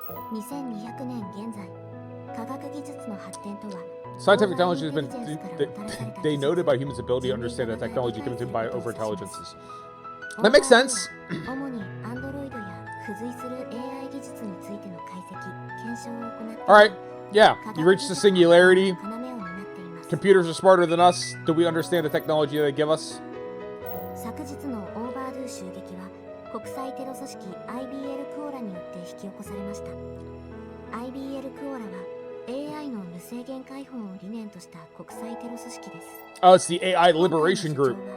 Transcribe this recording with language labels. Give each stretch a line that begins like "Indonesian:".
Japanese: 2200年現在、科学技術の発展とは
English: Scientific technology has been denoted by humans' ability to understand the technology given to them by overintelligences. That makes sense.
Japanese: 主に Android や付随する AI 技術についての解析、検証を行って
English: Alright, yeah, you reached the singularity. Computers are smarter than us. Do we understand the technology they give us?
Japanese: 昨日のオーバードゥ襲撃は国際テロ組織 IBL クオラによって引き起こされました。 IBL クオラは AI の無制限解放を理念とした国際テロ組織です。
English: Oh, it's the AI Liberation Group.